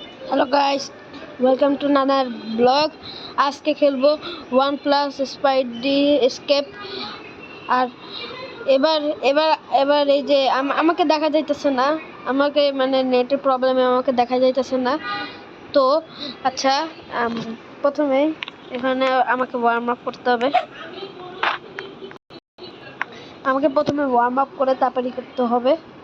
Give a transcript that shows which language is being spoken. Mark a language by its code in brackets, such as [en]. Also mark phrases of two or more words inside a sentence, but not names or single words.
[en] Hello guys, welcome to Nanar vlog. [bn] আজকে খেলবো [en] वन प्लस स्पाइडी एस्केप। [bn] আর এবার এবার এবার এই যে আমাকে দেখা যাইতেছে না, আমাকে মানে নেটের প্রবলেমে আমাকে দেখা যাইতেছে না। তো আচ্ছা, প্রথমে এখানে আমাকে [en] warm up [bn] করতে হবে। আমাকে প্রথমে [en] warm up [bn] করে তারপরে করতে হবে।